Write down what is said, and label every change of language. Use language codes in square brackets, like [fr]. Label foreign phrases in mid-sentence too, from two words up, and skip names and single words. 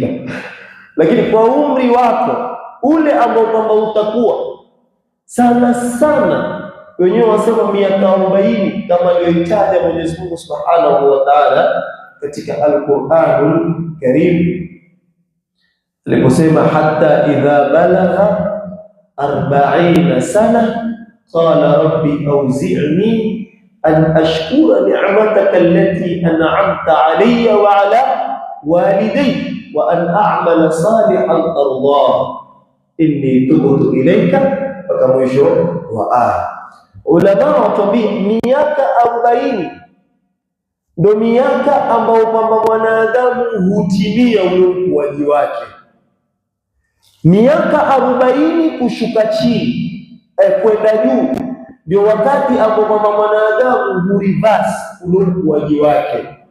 [sw] lakini kwa umri wako ule ambao kwamba utakuwa sana sana, wenyewe wasema miaka 40 kama aliyoitaja Mwenyezi Mungu [ar] سبحانه وتعالى [sw] katika Al-Qur'anul Karim aliposema [ar] حتى إذا بلغ 40 سنة قال رب أوزعني أن أشكر نعمتك التي أنعمت علي وعلى والدي وأن أعمل صالحا ترضاه إني تبت إليك, [sw] mpaka mwisho wa aya. Ulama watuambia miaka 40 ndio miaka ambao kwamba mwanadamu hutimia ule ukuaji wake. Miaka 40 kushuka chini kwenda juu ndio wakati ambao kwamba mwanadamu hurivasi ule ukuaji wake.